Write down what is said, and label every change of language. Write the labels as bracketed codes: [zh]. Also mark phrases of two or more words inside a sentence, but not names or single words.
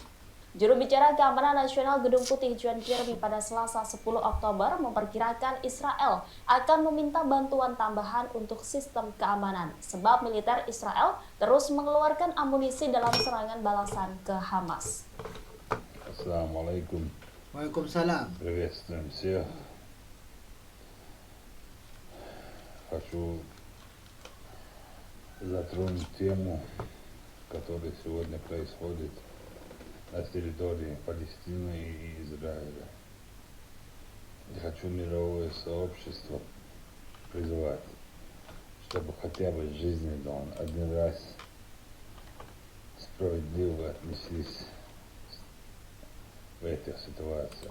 [id] Juru bicara Keamanan Nasional Gedung Putih John Kirby pada Selasa 10 Oktober memperkirakan Israel akan meminta bantuan tambahan untuk sistem keamanan sebab militer Israel terus mengeluarkan amunisi dalam serangan balasan ke Hamas. Assalamualaikum. Waalaikumsalam. [ru] Приветствуем всех. Хочу затронуть тему, которая сегодня происходит на территории Палестины и Израиля. Я хочу мировое сообщество призвать, чтобы хотя бы жизненно один раз справедливо отнеслись в этих ситуациях.